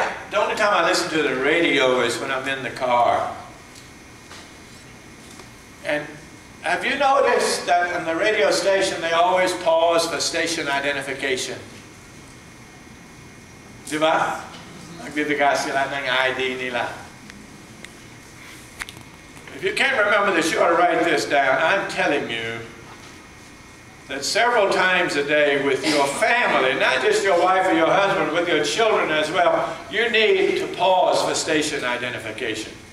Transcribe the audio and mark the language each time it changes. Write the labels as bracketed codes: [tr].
[en] The only time I listen to the radio is when I'm in the car. And have you noticed that on the radio station they always pause for station identification? [tl] Di ba? Nagbibigay sila ng ID nila. [en] If you can't remember this, you ought to write this down. I'm telling you that several times a day with your family, not just your wife or your husband, with your children as well, you need to pause for station identification.